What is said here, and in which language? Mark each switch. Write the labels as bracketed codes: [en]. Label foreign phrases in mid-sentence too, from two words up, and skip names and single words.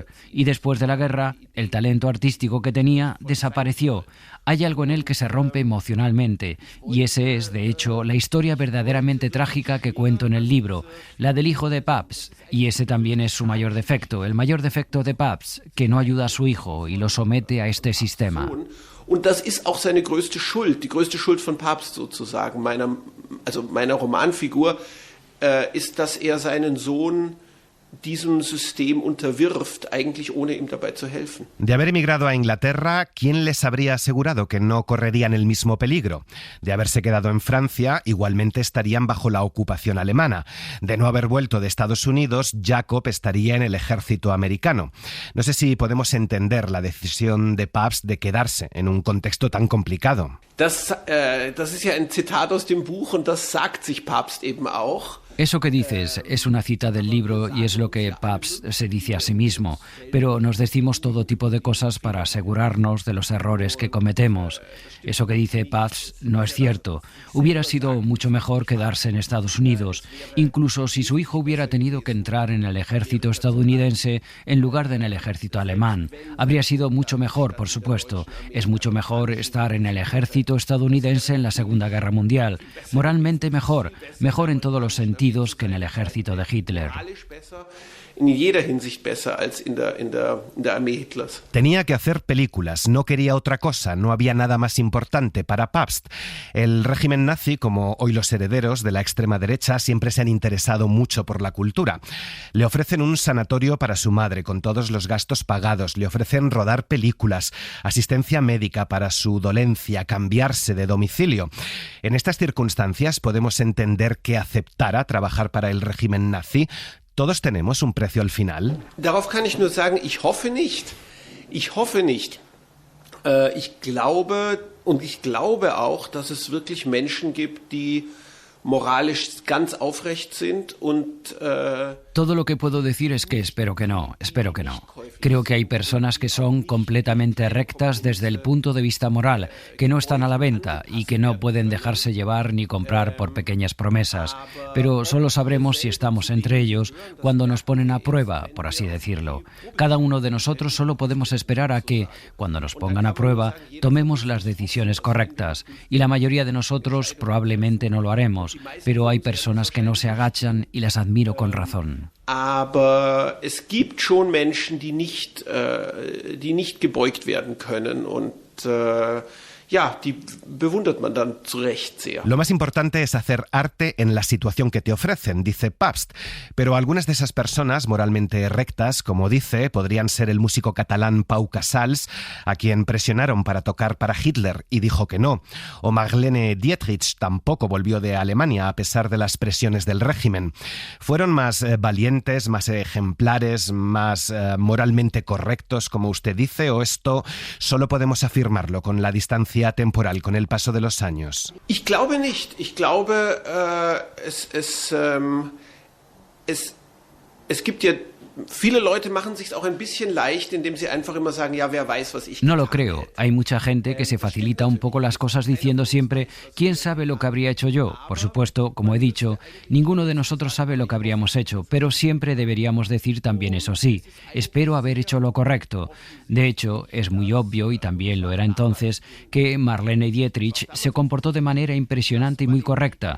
[es] Y después de la guerra, el talento artístico que tenía desapareció. Hay algo en él que se rompe emocionalmente y ese es, de hecho, la historia verdaderamente trágica que cuento en el libro, la del hijo de Pabst. Y ese también es su mayor defecto, el mayor defecto de Pabst, que no ayuda a su hijo y lo somete a este sistema. [de] Und das ist auch seine größte Schuld, die größte Schuld von Pabst sozusagen, meiner Romanfigur, ist, dass er seinen Sohn diesem System unterwirft, eigentlich ohne ihm dabei zu helfen. [es] De haber emigrado a Inglaterra, ¿quién les habría asegurado que no correrían el mismo peligro? De haberse quedado en Francia, igualmente estarían bajo la ocupación alemana. De no haber vuelto de Estados Unidos, Jakob estaría en el ejército americano. No sé si podemos entender la decisión de Pabst de quedarse en un contexto tan complicado. [de] Das ist ja ein Zitat aus dem Buch und das sagt sich Pabst eben auch. [es] Eso que dices es una cita del libro y es lo que Pabst se dice a sí mismo, pero nos decimos todo tipo de cosas para asegurarnos de los errores que cometemos. Eso que dice Pabst no es cierto. Hubiera sido mucho mejor quedarse en Estados Unidos, incluso si su hijo hubiera tenido que entrar en el ejército estadounidense en lugar de en el ejército alemán. Habría sido mucho mejor, por supuesto. Es mucho mejor estar en el ejército estadounidense en la Segunda Guerra Mundial. Moralmente mejor en todos los sentidos que en el ejército de Hitler. [de] In jeder Hinsicht besser als in der Armee Hitlers. [es] Tenía que hacer películas, no quería otra cosa, no había nada más importante para Pabst. El régimen nazi, como hoy los herederos de la extrema derecha, siempre se han interesado mucho por la cultura. Le ofrecen un sanatorio para su madre, con todos los gastos pagados, le ofrecen rodar películas, asistencia médica para su dolencia, cambiarse de domicilio. En estas circunstancias podemos entender que aceptara trabajar para el régimen nazi. ¿Todos tenemos un precio al final? [de] Darauf kann ich nur sagen, ich hoffe nicht. Ich hoffe nicht. Ich glaube auch, dass es wirklich Menschen gibt, die moralisch ganz aufrecht sind und [es] Todo lo que puedo decir es que espero que no. Creo que hay personas que son completamente rectas desde el punto de vista moral, que no están a la venta y que no pueden dejarse llevar ni comprar por pequeñas promesas. Pero solo sabremos si estamos entre ellos cuando nos ponen a prueba, por así decirlo. Cada uno de nosotros solo podemos esperar a que, cuando nos pongan a prueba, tomemos las decisiones correctas. Y la mayoría de nosotros probablemente no lo haremos, pero hay personas que no se agachan y las admiro con razón. [de] Aber es gibt schon Menschen, die nicht gebeugt werden können und ja, die bewundert man dann zu Recht sehr. [es] Lo más importante es hacer arte en la situación que te ofrecen, dice Pabst. Pero algunas de esas personas moralmente rectas, como dice, podrían ser el músico catalán Pau Casals, a quien presionaron para tocar para Hitler y dijo que no. O Marlene Dietrich tampoco volvió de Alemania a pesar de las presiones del régimen. Fueron más valientes, más ejemplares, más moralmente correctos, como usted dice, o esto solo podemos afirmarlo con la distancia temporal, con el paso de los años? [de] Ich glaube nicht. Ich glaube, es gibt ja viele Leute machen sich auch ein bisschen leicht, indem sie einfach immer sagen, ja, wer weiß, was ich [es] No lo creo. Hay mucha gente que se facilita un poco las cosas diciendo siempre, ¿quién sabe lo que habría hecho yo? Por supuesto, como he dicho, ninguno de nosotros sabe lo que habríamos hecho, pero siempre deberíamos decir también eso sí, espero haber hecho lo correcto. De hecho, es muy obvio, y también lo era entonces, que Marlene Dietrich se comportó de manera impresionante y muy correcta.